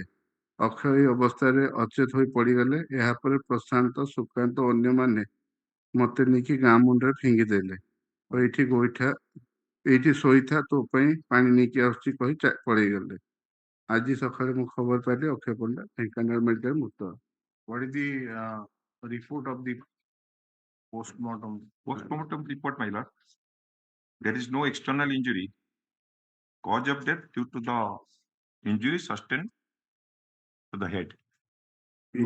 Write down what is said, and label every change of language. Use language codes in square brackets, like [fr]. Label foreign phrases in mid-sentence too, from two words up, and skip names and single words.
[or] ଅକ୍ଷୟ ଏହି ଅବସ୍ଥାରେ ଅଚେତ ହୋଇ ପଡ଼ିଗଲେ। ଏହାପରେ ପ୍ରଶାନ୍ତ ସୁକାନ୍ତ ଓ ଅନ୍ୟମାନେ ମୋତେ ନେଇକି ଗାଁ ମୁଣ୍ଡରେ ଫିଙ୍ଗିଦେଲେ ଓ ଏଇଠି ଶୋଇଥା ତୋ ପାଇଁ ପାଣି ନେଇକି ଆସୁଛି କହି ପଳେଇଗଲେ। ଆଜି ସକାଳେ ମୁଁ ଖବର ପାଇଲି ଅକ୍ଷୟ ପଣ୍ଡା ଢେଙ୍କାନାଳ ମେଡିକାଲ ମୃତ। [en] What is the report of the postmortem? Postmortem report, my lord. There is no external injury. Cause of death due to the injury sustained to the head. No